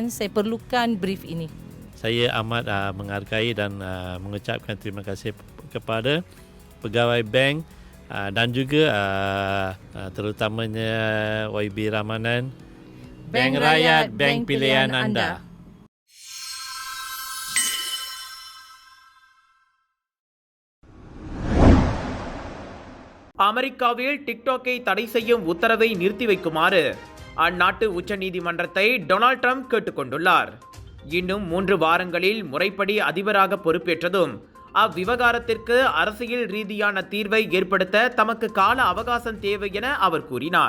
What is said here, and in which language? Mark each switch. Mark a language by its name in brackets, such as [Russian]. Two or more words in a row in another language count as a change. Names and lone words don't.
[Malay] Saya perlukan brief ini. Saya amat menghargai dan mengucapkan terima kasih kepada pegawai bank dan juga terutamanya YB Ramanan. Bank Rakyat, bank pilihan anda. [Tamil] அமெரிக்காவில் டிக்டாக்கை தடை செய்யும் உத்தரவை நிறுத்தி வைக்குமாறு அந்நாட்டு உச்சநீதிமன்றத்தை டொனால்ட் ட்ரம்ப் கேட்டுக்கொண்டுள்ளார். இன்னும் 3 வாரங்களில் முறைப்படி அதிபராக பொறுப்பேற்றதும் அவ்விவகாரத்திற்கு அரசியல் ரீதியான தீர்வை ஏற்படுத்த தமக்கு கால அவகாசம் தேவை என அவர் கூறினார்.